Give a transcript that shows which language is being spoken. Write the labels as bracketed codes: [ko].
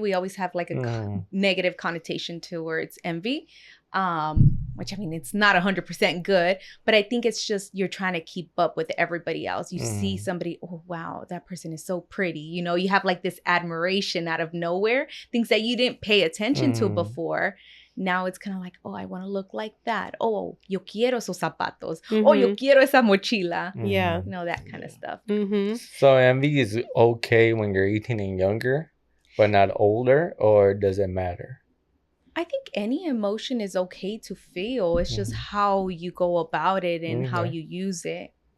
[en] We always have like a negative connotation towards envy, which, I mean, it's not 100% good, but I think it's just you're trying to keep up with everybody else. You see somebody, oh wow, that person is so pretty. You know, you have like this admiration out of nowhere, things that you didn't pay attention to before. Now it's kind of like, oh, I want to look like that. [es] Oh, yo quiero esos zapatos. Oh, yo quiero esa mochila. [en] Yeah. You know, that kind of stuff. So envy is okay when you're 18 and younger, but not older, or does it matter? I think any emotion is okay to feel. It's just how you go about it and how you use it.